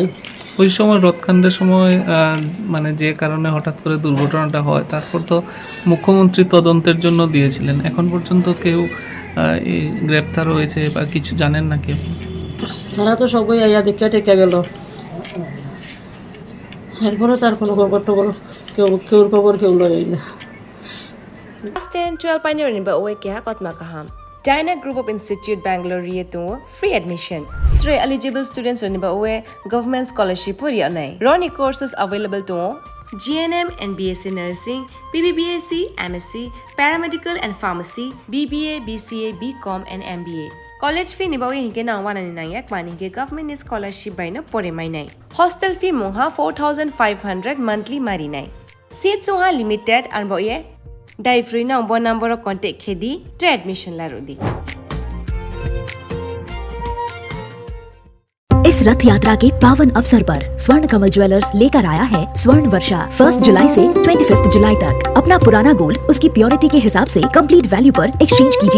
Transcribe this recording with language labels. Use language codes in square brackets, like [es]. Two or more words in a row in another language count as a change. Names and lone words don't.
[bn] ওই সময় রথকাণ্ডের সময় মানে যে কারণে হঠাৎ করে দুর্ঘটনাটা হয়, তারপর তো মুখ্যমন্ত্রী তদন্তের জন্য দিয়েছিলেন, এখন পর্যন্ত কেউ গ্রেপ্তার হয়েছে বা কিছু জানেন না কেউ? তারা তো সবাই আইয়া দেখে টেকে গেল, এরপরে তার কোনো খবর টবর কেউর খবর কেউ লয় না। [trp] Class 10-12 pioneer ni ba uwe kya kotma kaham. Dyna Group of Institute Bangalore riyetu [en] free admission. [trp] 3 eligible students ni ba uwe [en] government scholarship [trp] puri anai. [en] Roni courses available to GNM and BSc Nursing, BBBSc, MSc, Paramedical and Pharmacy, BBA, BCA, BCom and MBA. College fee [trp] ni ba uwe hinke na 199 yak mani ke [en] government scholarship [trp] by no pore mai nai. [en] Hostel fee [trp] moha 4500 monthly mari nai. Seats moha limited and ba uwe Dai free na [en] number of contact [trp] khedi tre admission larudi. [hi] इस रथ यात्रा के पावन अवसर पर स्वर्ण कमल ज्वेलर्स लेकर आया है स्वर्ण वर्षा। 1 जुलाई से 25 जुलाई तक अपना पुराना गोल्ड उसकी प्योरिटी के हिसाब से [en] complete value [hi] पर एक्सचेंज कीजिए।